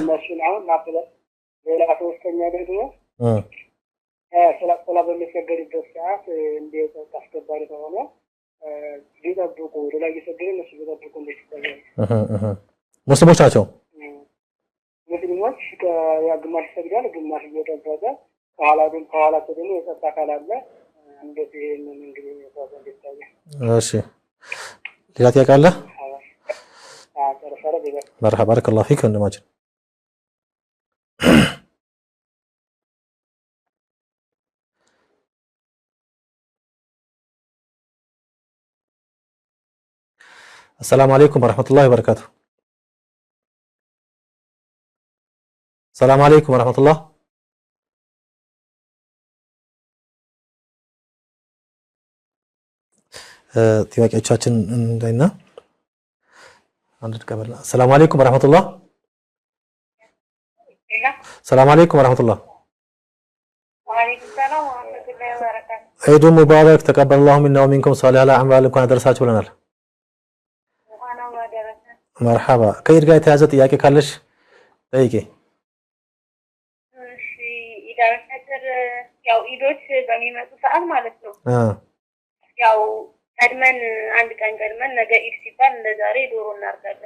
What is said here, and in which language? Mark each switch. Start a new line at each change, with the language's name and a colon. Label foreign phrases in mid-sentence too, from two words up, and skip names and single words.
Amharic: ሌላ ሶስተኛ ደግሞ ሰላም በሚሰገድበት ሰዓት እንዴት አስከባሪ ሆኖ ሊጠብቁ ሌላ እየሰገዱ እነሱ ሊጠብቁ እንደሚታየው ሙስሊሞች ናቸው ሙስሊሞች ከግማሽ ይሰግዳል ግማሽ እየጠበቀ ከኋላቸው ደግሞ የጸጥታ አካል አለ እንዴት ይሄንን እንግዲህ እንደሚታየው እሺ ሌላ ጥያቄ አለ
Arabic: مرحبا بارك الله فيك
Amharic: ወንድማችን
Arabic: السلام عليكم ورحمة الله وبركاته السلام عليكم ورحمة الله
Amharic: ጥያቄዎቻችን እንዳይና አንድ ተቀበልና
Arabic: السلام عليكم ورحمة الله السلام عليكم ورحمة الله وعليكم السلام ورحمة الله وبركاته عيد مبارك تقبل الله منا ومنكم صالح الأعمال
Amharic: እንኳን አደረሳችሁ ብለናል مرحبا ከኢድ ጋር የተያዘ ጥያቄ ካለሽ ጠይቂ እሺ ኢዳል ፈጥር ያው ኢዶች በሚመጡ ሰዓት ማለት ነው ያው ቀድመን አንድ ቀን ቀድመን ነገ ኢድ ሲባል እንደዛሬ ዶሮ እናርዳለን